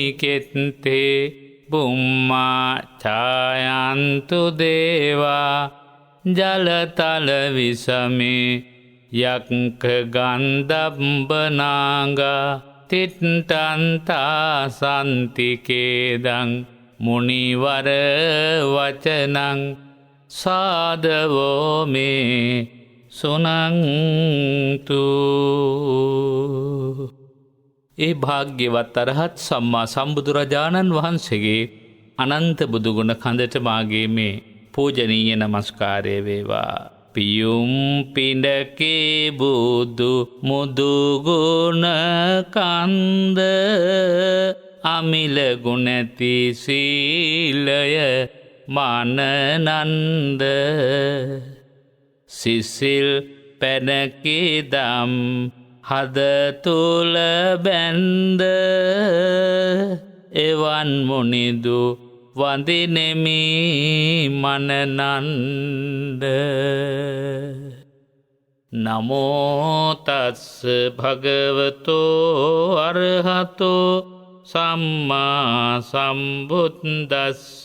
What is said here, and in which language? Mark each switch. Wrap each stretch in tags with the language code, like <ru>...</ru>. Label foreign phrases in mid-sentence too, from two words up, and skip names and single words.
<pi>කෙත්තේ බුම්මා ඡායන්තු දේවා ජලතල විසමේ යක්ක ගන්ධබ්බනාගා තිට්ටන්තා සන්තිකේදං මුනිවර වචනං සාදවෝ මේ සුනන්තු.</pi> <si>ඒ භාග්‍යවත් අරහත් සම්මා සම්බුදුරජාණන් වහන්සේගේ අනන්ත බුදුගුණ කඳට මාගේ මේ පූජනීය නමස්කාරය වේවා. පියුම් පිඬකේ බුදු මුදුගුණ කන්ද අමිල ගුණති සීලය මානනන්ද සිසිල් පැනකිදම් හද තුල බැන්ද එවන් මුනිදු වඳිනෙමි මනනන්ද.</si> <pi>නමෝ තස්ස භගවතෝ අරහතෝ සම්මා සම්බුද්දස්ස.</pi>